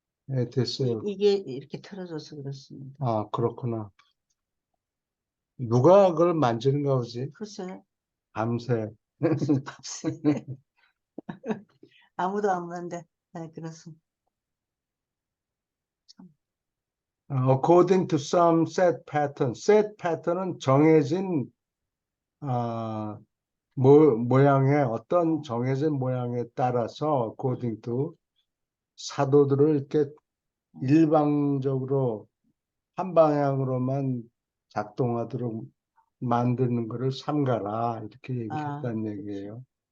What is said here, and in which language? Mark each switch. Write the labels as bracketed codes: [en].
[ko] 예, 됐어요. 이게 이렇게 틀어져서 그렇습니다. 아, 그렇구나. 누가 그걸 만지는가 보지? 글쎄, 밤새. 아무도 안 봤는데, 네, 그렇습니다. [en] According to some set pattern. [ko] set pattern은 정해진 모양의 어떤 정해진 모양에 따라서 according to 사도들을 이렇게 일방적으로 한 방향으로만 작동하도록 만드는 것을 삼가라 이렇게 얘기했다는 얘기예요.